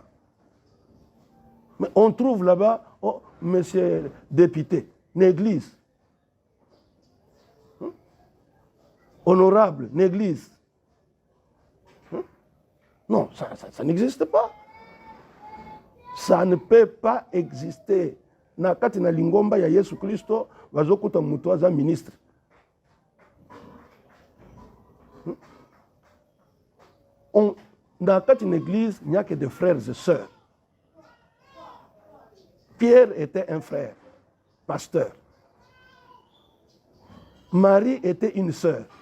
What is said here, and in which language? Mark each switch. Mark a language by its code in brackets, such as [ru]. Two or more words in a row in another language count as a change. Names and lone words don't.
[fr] Mais on trouve là-bas, oh, monsieur député, l'église. Honorable, l'église. Non, ça n'existe pas. Ça ne peut pas exister. [ln] Na kati na lingomba ya Yesu Kristo bazokuta mutu aza ministre. [fr] Dans une église, il n'y a que des frères et sœurs. Pierre était un frère, pasteur. Marie était une sœur.